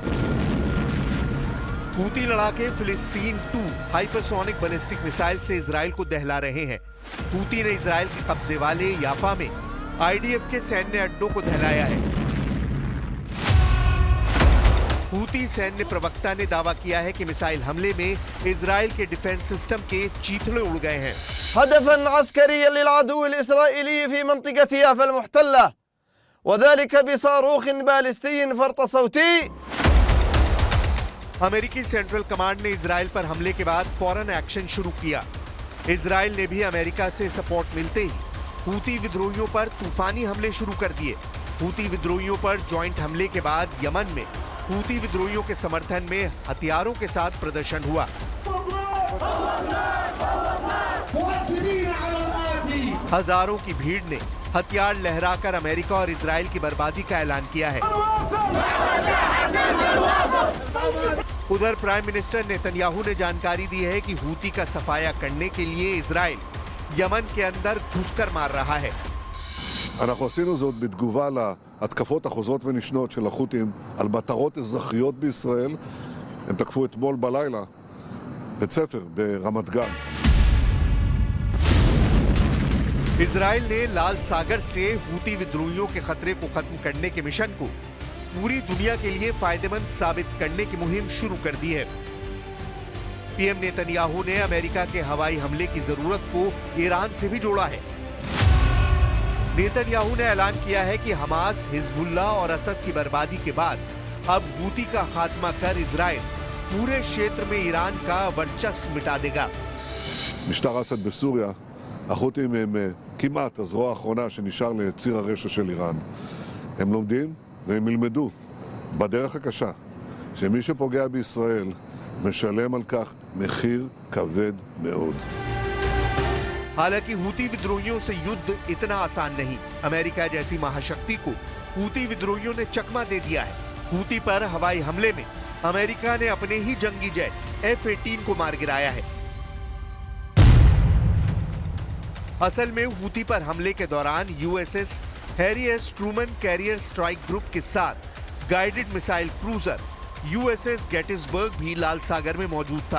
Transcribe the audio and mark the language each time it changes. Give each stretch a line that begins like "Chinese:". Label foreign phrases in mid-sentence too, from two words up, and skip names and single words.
Hindi: हूती लड़ाके फिलिस्तीन 2
English: hypersonic ballistic missile
Hindi: से इजराइल को दहला रहे हैं। हूती ने इजराइल के कब्जे वाले याफा में आईडीएफ के सैन्य अड्डों को दहलाया है। हूती सैन्य प्रवक्ता ने दावा किया है कि मिसाइल हमले में इजराइल के
English: defense system
Hindi: के चीथड़े उड़ गए हैं।
Arabic: هدفا عسكريا للعدو الإسرائيلي في منطقة يافا المحتلة وذلك بصاروخ باليستي فرط صوتي।
Hindi: अमेरिकी सेंट्रल कमांड ने इजराइल पर हमले के बाद फौरन एक्शन शुरू किया। इजराइल ने भी अमेरिका से सपोर्ट मिलते ही हूती विद्रोहियों पर तूफानी हमले शुरू कर दिए। हूती विद्रोहियों पर जॉइंट हमले के बाद यमन में हूती विद्रोहियों के समर्थन में हथियारों के साथ प्रदर्शन हुआ। हजारों की भीड़ ने हथियार लहराकर अमेरिका और इजराइल की बर्बादी का ऐलान किया है। उधर
English: prime minister
Hindi: नेतन्याहू ने जानकारी दी है कि हूती का सफाया करने के लिए इजराइल यमन के अंदर घुसकर मार रहा है।
Hebrew: אנחנו עשינו זאת בתגובה להתקפות החוזרות ונשנות של החות'ים על מטרות אזרחיות בישראל. הם תקפו אתמול בלילה בית ספר ברמת גן.
Hindi: इजराइल ने लाल सागर से हूती विद्रोहियों के खतरे को खत्म करने के मिशन को पूरी दुनिया के लिए फायदेमंद साबित करने की मुहिम शुरू कर दी है। पीएम नेतन्याहू ने अमेरिका के हवाई हमले की जरूरत को ईरान से भी जोड़ा है। नेतन्याहू ने ऐलान किया है कि हमास, हिजबुल्लाह और असद की बर्बादी के बाद अब हूती का खात्मा कर इजराइल पूरे क्षेत्र में ईरान का वर्चस्व मिटा देगा।
Hebrew: משטר אסד בסוריה, החות'ים הם כמעט הזרוע האחרונה שנשאר לציר הרשע של איראן. הם לומדים והם ילמדו בדרך הקשה שמי שפוגע בישראל משלם על כך מחיר כבד מאוד.
Hindi: हालांकि हूती विद्रोहियों से युद्ध इतना आसान नहीं। अमेरिका जैसी महाशक्ति को हूती विद्रोहियों ने चकमा दे दिया है। हूती पर हवाई हमले में अमेरिका ने अपने ही जंगी जेट F-18 को मार गिराया है। असल में हूती पर हमले के दौरान USS हैरी एस ट्रूमन
English: carrier strike group
Hindi: के साथ
English: guided missile cruiser
Hindi: USS गेटिसबर्ग भी लाल सागर में मौजूद था।